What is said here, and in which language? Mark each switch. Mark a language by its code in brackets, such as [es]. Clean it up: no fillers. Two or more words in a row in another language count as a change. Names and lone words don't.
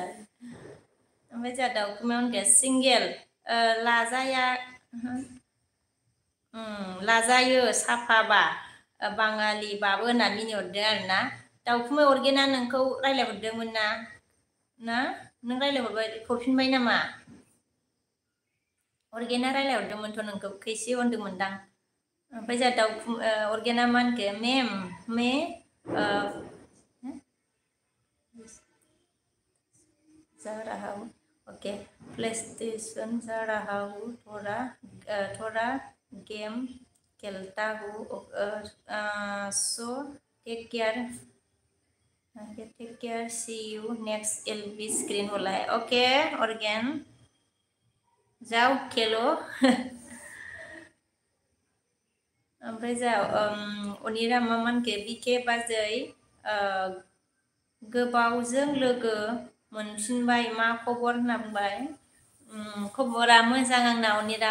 [brx] ओमफ्राय जोंहा दाउखुमाया होनगोन सिंगेल लाजायो साफाबा बाङालिबाबो होनना मिनिहरदों आरोना। दाउखुमै अरगेना नोंखौ रायज्लायहरदोंमोन ना नों रायज्लायहरबाय हरफिनबाय नामा। अरगेना रायज्लायहरदोंमोनथ' नोंखौ खैसे होनदोंमोनदां। ओमफ्राय जोंहा अरगेना मा होनखो [hi] मेम मे जा रहा हूँ ओके प्लेस्टेशन जा रहा हूँ थोड़ा गेम खेलता हूँ सो [en] take care see you next [hi] LB स्क्रीन बोला है ओके ऑर्गेन जाओ खेलो। [brx] ओमफ्राय जा अनिरा मा मानके बिके बाजै गोबावजों लोगो मोनफिनबाय मा खबर होनना बुंबाय। खबरा मोजां आंना अनिरा।